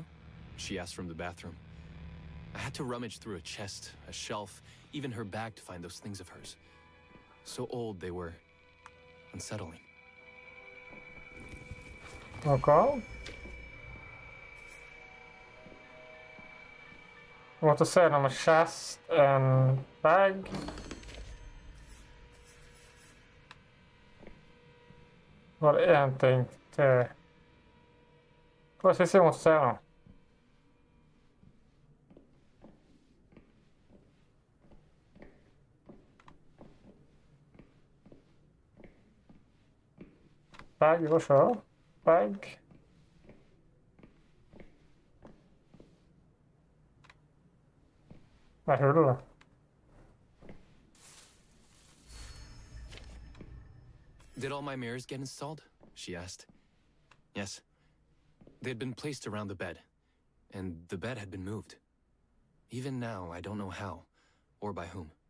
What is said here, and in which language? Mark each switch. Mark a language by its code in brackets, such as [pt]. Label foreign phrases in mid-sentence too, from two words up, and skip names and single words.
[en] She asked from the bathroom. I had to rummage through a chest, a shelf, even her bag to find those things of hers. So old they were unsettling. Okay. What to say [sv] om en [en] chest, en bag. [sv] Var det en ting till... Får jag se vad måste säga då? Bag, vi kör. Bag. Vad hör du då? [en] Did all my mirrors get installed? She asked. Yes. They had been placed around the bed, and the bed had been moved. Even now, I don't know how, or by whom.